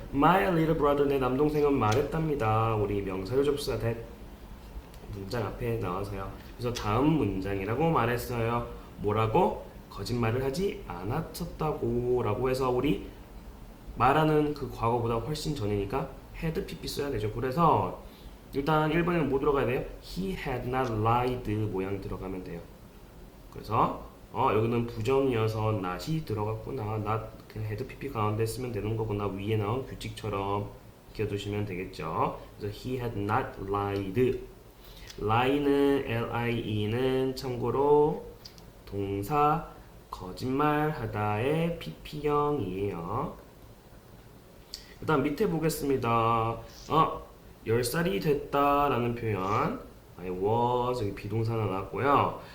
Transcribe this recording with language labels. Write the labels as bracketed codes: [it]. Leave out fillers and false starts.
[en] My little brother [ko] 내 남동생은 말했답니다. 우리 명사류 접수사 that 문장 앞에 나와서요. 그래서 다음 문장이라고 말했어요. 뭐라고? 거짓말을 하지 않았었다고 라고 해서 우리 말하는 그 과거보다 훨씬 전이니까 had pp 써야 되죠. 그래서 일단 1번에는 뭐 들어가야 돼요? [en] He had not lied [ko] 모양 들어가면 돼요. 그래서 여기는 부정이어서 not이 들어갔구나. not 그냥 had pp 가운데 쓰면 되는 거구나. 위에 나온 규칙처럼 익혀두시면 되겠죠. [en] 그래서 he had not lied. [ko] lie는 lie는 참고로 동사 거짓말하다의 pp형이에요. 그 다음 밑에 보겠습니다. 10살이 됐다라는 표현 [en] I was [ko] 여기 비동사가 나왔고요.